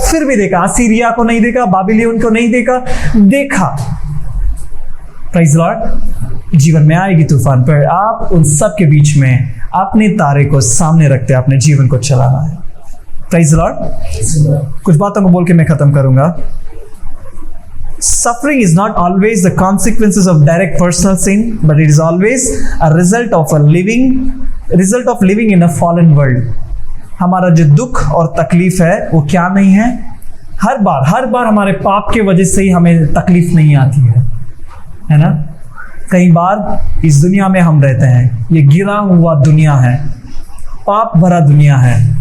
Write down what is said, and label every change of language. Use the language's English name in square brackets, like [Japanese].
[Hindi] फिर भी देखा। असीरिया को नहीं देखा? बाबिलोन को नहीं देखा? देखा। [English] Praise the lord. [Hindi] जीवन में आएगी तूफान, पर आप उन सब के बीच में अपने तारे को सामने रखते अपने जीवन को चलाना है। [English] Praise the lord. [Hindi] कुछ बातों को बोल के मैं खत्म करूंगा। [English] Suffering is not always the consequences of direct personal sin, but it is always a result of living in a fallen world. [Hindi] हमारा जो दुख और तकलीफ है वो क्या नहीं है? हर बार हमारे पाप के वजह से ही हमें तकलीफ नहीं आती है ना? कई बार इस दुनिया में हम रहते हैं, ये गिरा हुआ दुनिया है, पाप भरा दुनिया है।